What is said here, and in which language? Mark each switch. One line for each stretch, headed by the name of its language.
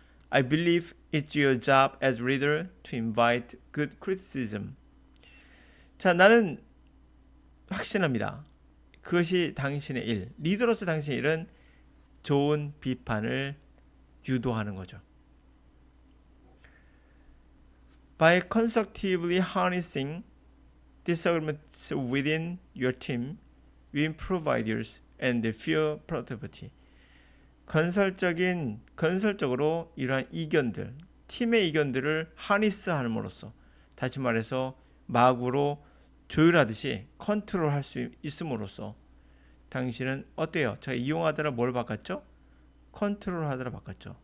English: I believe it's your job as reader to invite good criticism.
Korean: 자, 나는 확신합니다. 그것이 당신의 일, 리더로서 당신의 일은 좋은 비판을 유도하는 거죠.
English: By constructively harnessing disagreements within your team, you improve ideas and fuel productivity.
Korean: 건설적으로 이러한 이견들, 팀의 이견들을 하니스함으로써, 다시 말해서 마구로 조율하듯이 컨트롤할 수 있음으로써 당신은 어때요? 제가 이용하더라 뭘 바꿨죠? 컨트롤하더라 바꿨죠.